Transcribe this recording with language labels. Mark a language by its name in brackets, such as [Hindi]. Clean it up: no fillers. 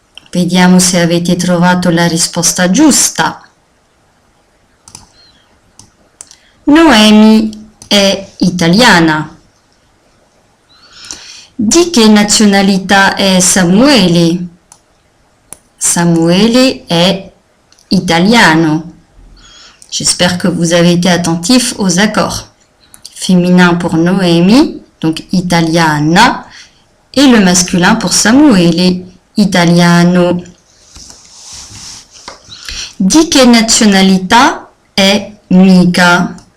[Italian] Vediamo se avete trovato la risposta giusta. Noemi è italiana. Di che nazionalità è Samuele? Samuele est italiano. [French] J'espère que vous avez été attentifs aux accords. Féminin pour Noemi, donc italiana, et le masculin pour Samuele, italiano. [Italian] Di che nazionalità è Mika?